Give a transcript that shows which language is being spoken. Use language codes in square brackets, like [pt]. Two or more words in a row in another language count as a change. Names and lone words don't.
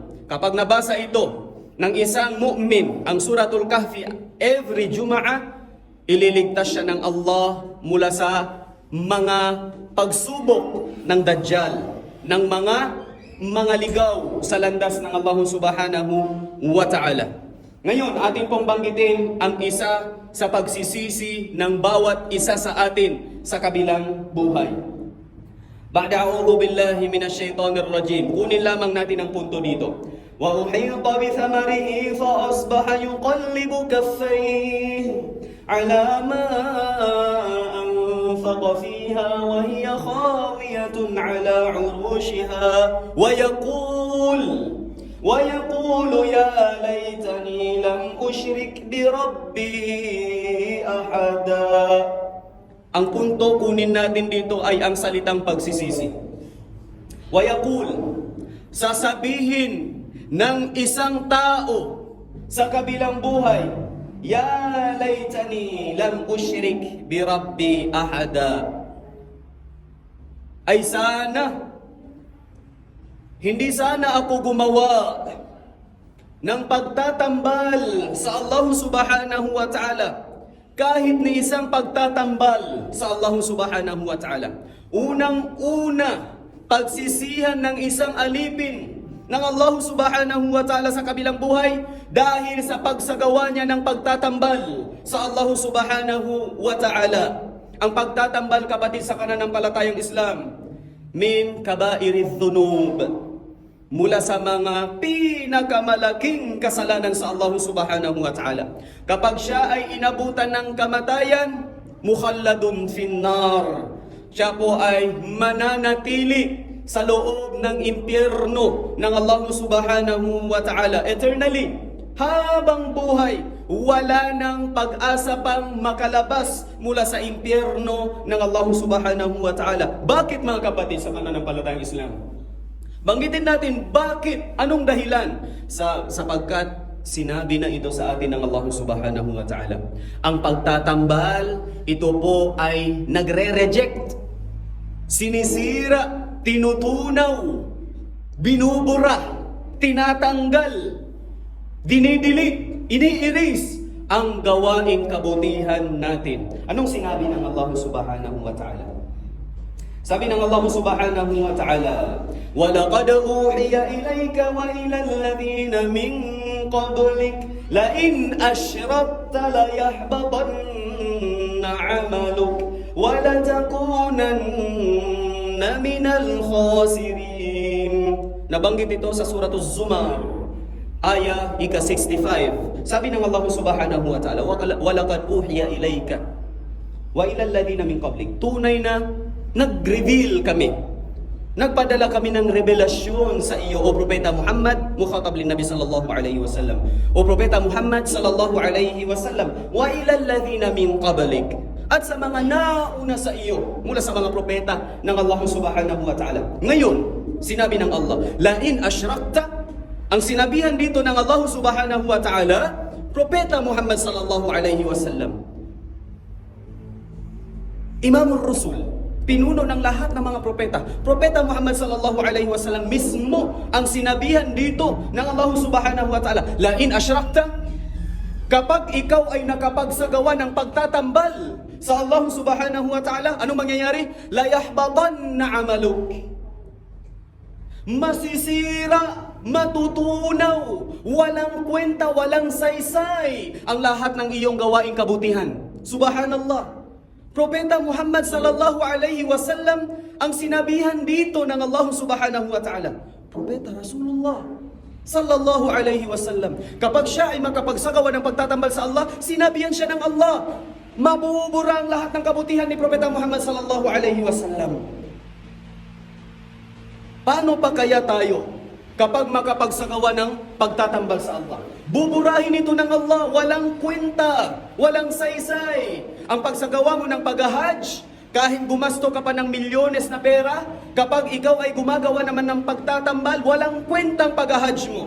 [tl] Kapag nabasa ito ng isang mu'min, ang Suratul Kahfi, every Jumaa, ililigtas siya ng Allah mula sa mga pagsubok ng Dajjal, ng mga ligaw sa landas ng Allah [ar] سبحانه وتعالى. [tl] Ngayon, atin pong banggitin ang isa sa pagsisisi ng bawat isa sa atin sa kabilang buhay. [ar] بعد أعوذ بالله من الشيطان الرجيم. [tl] Kunin lamang natin ang punto dito. [ar] وأحيط بثمره فأصبح يقلب كفيه على ما أنفق فيها وهي خاوية على عروشها ويقول يا ليتني لم أشرك بربي أحدا. [tl] Ang punto kunin natin dito ay ang salitang pagsisisi. Wayaqul, sasabihin ng isang tao sa kabilang buhay, [ar] يا ليتني لم أشرك بربي أحدا. [tl] Ay sana, hindi sana ako gumawa ng pagtatambal sa Allah [ar] سبحانه وتعالى, [tl] kahit ni isang pagtatambal sa Allah [ar] سبحانه وتعالى. [tl] Unang-una, pagsisihan ng isang alipin ng Allah [ar] سبحانه وتعالى [tl] sa kabilang buhay dahil sa pagsagawa niya ng pagtatambal sa Allah subhanahu wa ta'ala. Ang pagtatambal, kapatid sa pananampalatayang Islam, [ar] من كبائر الذنوب, [tl] mula sa mga pinakamalaking kasalanan sa Allah [ar] سبحانه وتعالى. [tl] Kapag siya ay inabutan ng kamatayan, [ar] مخلدون في النار, [tl] siya po ay mananatili sa loob ng impyerno ng Allah [ar] سبحانه وتعالى [tl] eternally. Habang buhay, wala nang pag-asa pang makalabas mula sa impyerno ng Allah [ar] سبحانه وتعالى. [tl] Bakit mga kapatid sa pananampalatayang Islam? Banggitin natin bakit, anong dahilan? Sapagkat sinabi na ito sa atin ng Allah [ar] سبحانه وتعالى. [tl] Ang pagtatambal, ito po ay nagre-reject, sinisira, tinutunaw, binubura, tinatanggal, dinidelete, ini-erase ang gawaing kabutihan natin. Anong sinabi ng Allah [ar] سبحانه وتعالى? [tl] Sabi ng Allah [ar] سبحانه وتعالى, وَلَقَدْ أُوحِيَ إِلَيْكَ وَإِلَى الَّذِينَ مِنْ قَبْلِكَ لَإِنْ أَشْرَكْتَ لَيَحْبَطَنَّ عَمَلُكَ وَلَتَكُونَنَّ من الخاسرين. [tl] Nabanggit ito sa Surah Az-Zumar, aya ika-65. Sabi ng Allah [ar] سبحانه وتعالى, وَلَقَدْ أُوحِيَ إِلَيْكَ وَإِلَى الَّذِينَ مِنْ قَبْلِكَ. [tl] Tunay na nag-reveal kami, nagpadala kami ng revelasyon sa iyo, O Propeta Muhammad, [ar] مخاطب للنبي صلى الله عليه وسلم. O Propeta Muhammad صلى الله عليه وسلم، وإلى الذين من قبلك, [tl] at sa mga nauna sa iyo mula sa mga propeta ng Allah [ar] سبحانه وتعالى. [tl] Ngayon, sinabi ng Allah, [ar] لئن أشركت, [tl] ang sinabihan dito ng Allah [ar] سبحانه وتعالى, [tl] Propeta Muhammad [ar] صلى الله عليه وسلم، إمام الرسل, [tl] pinuno ng lahat ng mga propeta. Propeta Muhammad [ar] صلى الله عليه وسلم [tl] mismo ang sinabihan dito ng Allah [ar] سبحانه وتعالى، لئن أشركت, [tl] kapag ikaw ay nakapagsagawa ng pagtatambal sa Allah [ar] سبحانه وتعالى, [tl] anong mangyayari? [ar] ليحبطن عملك. [tl] Masisira, matutunaw, walang kwenta, walang saysay ang lahat ng iyong gawaing kabutihan. Subhanallah. Propeta Muhammad [ar] صلى الله عليه وسلم [tl] ang sinabihan dito ng Allah [ar] سبحانه وتعالى. Propeta رسول الله صلى الله عليه وسلم, [tl] kapag siya ay makapagsagawa ng pagtatambal sa Allah, sinabihan siya ng Allah, mabubura ang lahat ng kabutihan ni Propeta Muhammad [ar] صلى الله عليه وسلم. [tl] Paano pa kaya tayo kapag makapagsagawa ng pagtatambal sa Allah? Buburahin ito ng Allah, walang kwenta, walang saysay. Ang pagsagawa mo ng pag-hajj, kahit gumasto ka pa ng milyones na pera, kapag ikaw ay gumagawa naman ng pagtatambal, walang kwentang pag-hajj mo.